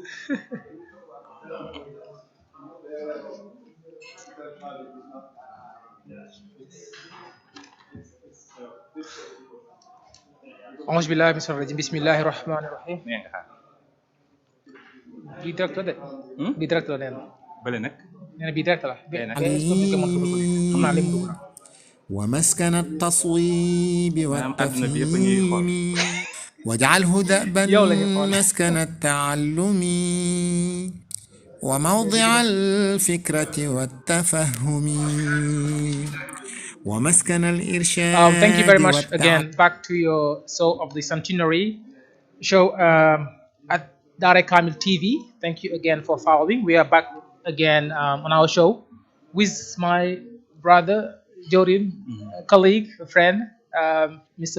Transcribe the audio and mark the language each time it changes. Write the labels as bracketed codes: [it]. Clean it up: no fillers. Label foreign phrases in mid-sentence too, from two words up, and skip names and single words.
[ar] أعوذ بالله من الشيطان الرجيم بسم الله الرحمن الرحيم. [wo] nee nga xaar. bii direct la de. bii direct la nee na. bële nag. nee na bii direct la. Tey nag. xam naa li mu dugg na. [ar] ومسكن التصويب [wo] maanaam àdduna bi yëpp a ñuy xool. [ar] والتفهيم واجعله دأبا مسكن التعلم وموضع الفكرة والتفهم ومسكن الإرشاد [en] Thank you very much again. Back to your show of the Centenary show at DAARAY KAMIL TV. Thank you again for following. We are back again on our show with my brother, Jorin, colleague, friend, Mr.